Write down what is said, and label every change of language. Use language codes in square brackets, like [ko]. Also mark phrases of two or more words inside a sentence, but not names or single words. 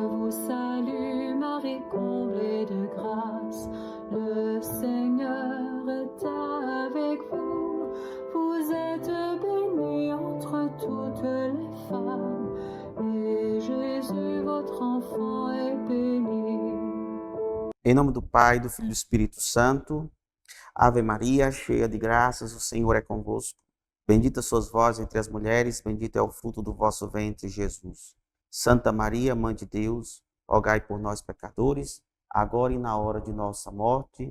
[fr] salut, Marie, comblée de grâce, le Seigneur est avec vous. Vous êtes bénie entre toutes les femmes, et Jésus, votre enfant, est béni. [pt] Em nome do Pai, do Filho e do Espírito Santo. Ave Maria, cheia de graças, o Senhor é convosco. Bendita sois vós entre as mulheres, bendito é o fruto do vosso ventre, Jesus. Santa Maria, Mãe de Deus, rogai por nós, pecadores, agora e na hora de nossa morte.